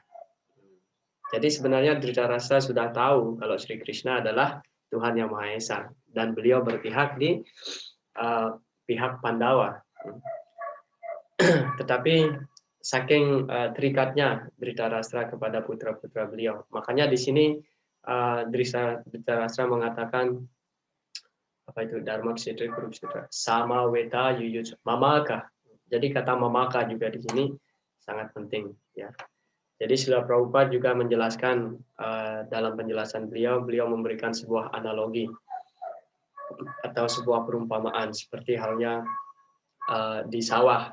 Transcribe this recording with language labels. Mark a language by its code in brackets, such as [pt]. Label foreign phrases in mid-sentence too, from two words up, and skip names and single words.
[id] Jadi sebenarnya Dhritarashtra sudah tahu kalau Sri Krishna adalah Tuhan Yang Maha Esa, dan beliau berpihak di pihak Pandawa. Tetapi saking terikatnya Dhritarashtra kepada putra-putra beliau, makanya di sini Dhritarashtra mengatakan apa itu [sa] Dharma Kshetra Kurukshetra sama weta yuyut mamaka. [id] Jadi kata mamaka juga di sini sangat penting, ya. Jadi Srila Prabhupada juga menjelaskan dalam penjelasan beliau memberikan sebuah analogi atau sebuah perumpamaan seperti halnya di sawah.